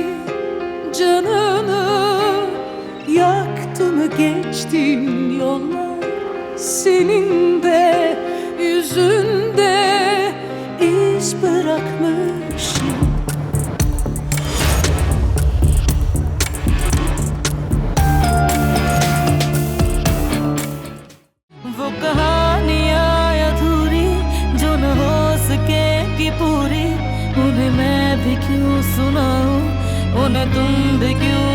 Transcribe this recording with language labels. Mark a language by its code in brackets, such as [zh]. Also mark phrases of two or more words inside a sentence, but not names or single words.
[tr] canını yaktı mı geçtiğin yollar, senin de yüzünde iz bırakmışım. [hi] वो कहानियाँ अधूरी जो न हो सकेगी पूरी, उन्हें मैं भी क्यों सुनाऊं, उन्हें तुम भी